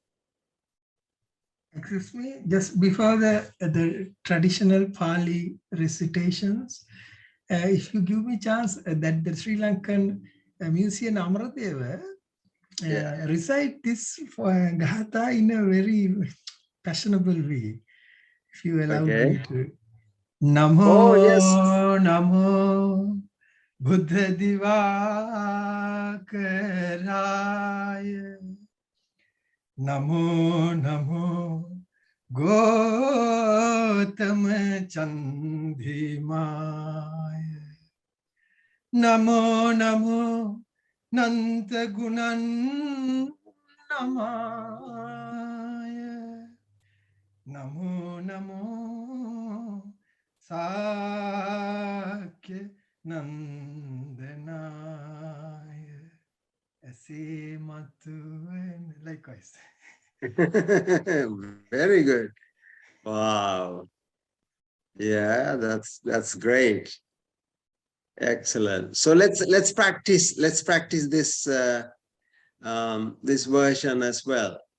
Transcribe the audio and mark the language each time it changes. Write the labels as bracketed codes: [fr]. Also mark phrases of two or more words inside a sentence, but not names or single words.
[en] Excuse me, just before the traditional Pali recitations, if you give me chance, that the Sri Lankan musician Amradeva recite this for Gatha in a very fashionable way. If you allow me to. Namo, Oh, yes. [pi] Namo, Buddha Divakaraya. Namo, Namo, Gautama Chandhimaya. Namo, Namo, Nanta Gunan Namaya. Namo, Namo, Sakya Nandanaya. Ase Matu, [en] and likewise. Very good. Wow. Yeah, that's great. Excellent. So let's practice this this version as well.